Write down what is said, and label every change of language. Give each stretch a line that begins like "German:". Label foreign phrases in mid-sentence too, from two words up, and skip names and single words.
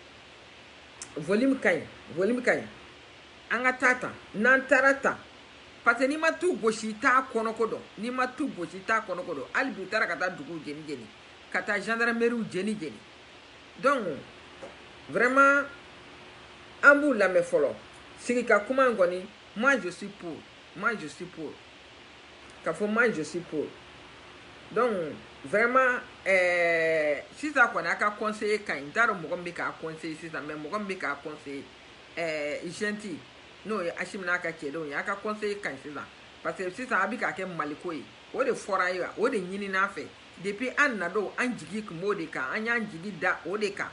Bambara: ɲi an ka taa ta n'an taara ta
French: parce que
Bambara: n'i ma tu gosi t'a kɔnɔko dɔn hali bi u taara ka taa duguw jeni ka taa gendarmerie jeni
French: donc vraiment
Bambara: an b'u lamɛn fɔlɔ sigi ka kuma in kɔni
French: moi je suis pour
Bambara: k'a fɔ
French: moi je suis pour donc vraiment
Bambara: sisan kɔni a ka conseiller ka ɲi n t'a dɔn mɔgɔ min bɛ k'a conseiller sisan mais mɔgɔ min bɛ k'a conseiller gentil n'o ye Hachim n'a ka cɛdenw ye a ka conseil ka ɲi sisan
French: parce que
Bambara: sisan a bɛ ka kɛ maliko ye o de fɔra ye o de ɲinin'a fɛ depuis an nadon an jigi kun b'o de kan an y'an jigi da o de kan